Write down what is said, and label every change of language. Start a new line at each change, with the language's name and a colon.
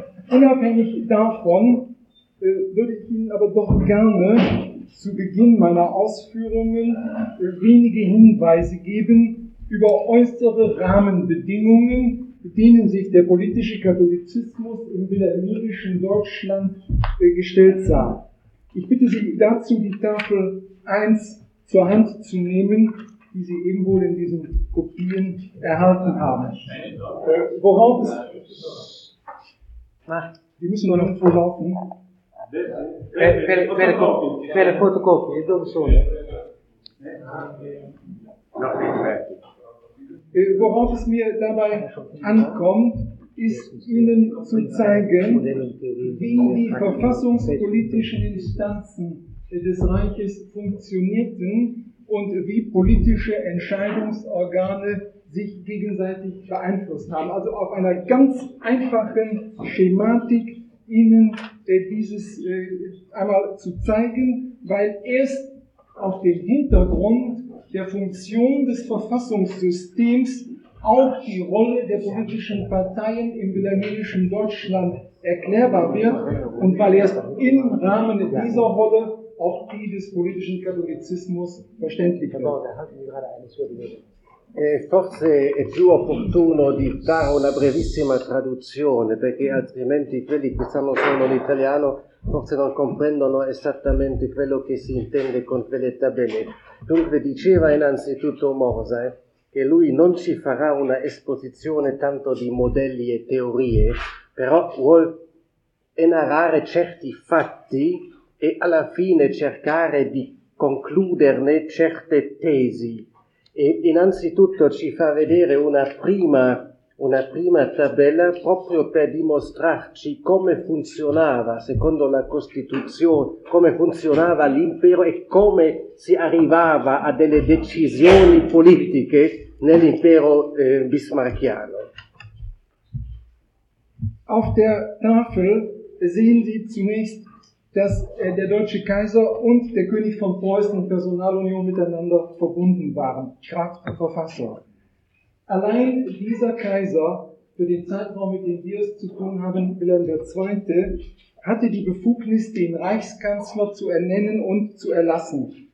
German: Unabhängig davon würde ich Ihnen aber doch gerne zu Beginn meiner Ausführungen wenige Hinweise geben über äußere Rahmenbedingungen, mit denen sich der politische Katholizismus im wilhelminischen Deutschland gestellt sah. Ich bitte Sie dazu, die Tafel 1 zur Hand zu nehmen, die Sie eben wohl in diesen Kopien erhalten haben. Worauf es... Die müssen nur noch vorlaufen.
Italian: Per fotocopie, dove sono?
German: Worauf es mir dabei ankommt, ist Ihnen zu zeigen, wie die verfassungspolitischen Instanzen des Reiches funktionierten und wie politische Entscheidungsorgane sich gegenseitig beeinflusst haben. Also auf einer ganz einfachen Schematik Ihnen dieses einmal zu zeigen, weil erst auf dem Hintergrund der Funktion des Verfassungssystems auch die Rolle der politischen Parteien im wilhelminischen Deutschland erklärbar wird und weil erst im Rahmen dieser Rolle auch die des politischen Katholizismus verständlich wird.
Italian: Forse è più opportuno di fare una brevissima traduzione, perché altrimenti quelli che stanno solo in italiano forse non comprendono esattamente quello che si intende con quelle tabelle. Dunque diceva innanzitutto Mosè che lui non ci farà una esposizione tanto di modelli e teorie, però vuol enarrare certi fatti e alla fine cercare di concluderne certe tesi. E innanzitutto ci fa vedere una prima tabella proprio per dimostrarci come funzionava, secondo la Costituzione, come funzionava l'impero e come si arrivava a delle decisioni politiche nell'impero bismarckiano.
German: Auf der Tafel sehen Sie zunächst, dass der deutsche Kaiser und der König von Preußen Personalunion miteinander verbunden waren, Kraft der Verfassung. Allein dieser Kaiser, für den Zeitraum, mit dem wir es zu tun haben, Wilhelm II., hatte die Befugnis, den Reichskanzler zu ernennen und zu erlassen.